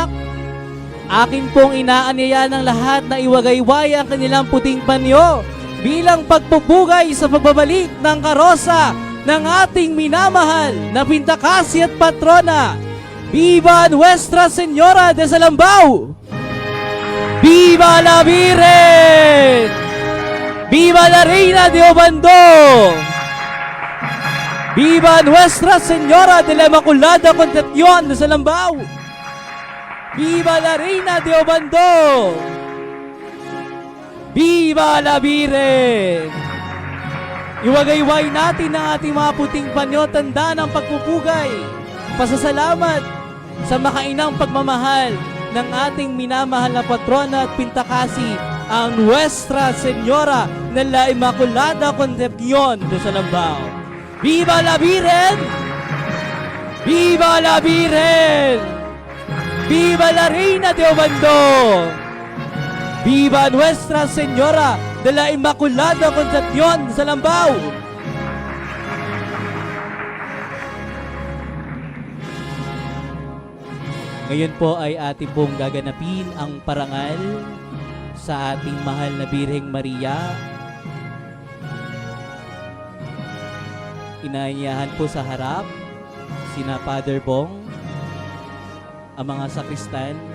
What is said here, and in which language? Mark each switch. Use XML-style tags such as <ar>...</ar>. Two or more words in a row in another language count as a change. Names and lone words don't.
<tl>Akin pong inaanyaya ng lahat na iwagayway ang kanilang puting panyo bilang pagpupugay sa pagbabalik ng karosa ng ating minamahal na Pintakasi at patrona.</tl> <es>Viva Nuestra Señora de Salambao! Viva la Virgen! ¡Viva la Reina de Obando! ¡Viva Nuestra Señora de la Inmaculada Concepcion de Salambao! ¡Viva la Reina de Obando! ¡Viva la Virgen!</es> <tl>Iwagayway natin ang ating mga puting panyo, tanda ng pagpupugay, pasasalamat sa makainang pagmamahal ng ating minamahal na patrona at Pintakasi, ang Nuestra Señora de la Inmaculada Concepcion de Salambao.</tl> <es>¡Viva la Virgen! ¡Viva la Virgen! ¡Viva la Reina de Obando! ¡Viva Nuestra Señora de la Inmaculada Concepcion de Salambao!</es> <tl>Ngayon po ay ating pong gaganapin ang parangal sa ating mahal na Birheng Maria. Inaanyahan po sa harap sina Father Bong, ang mga sakristan.</tl>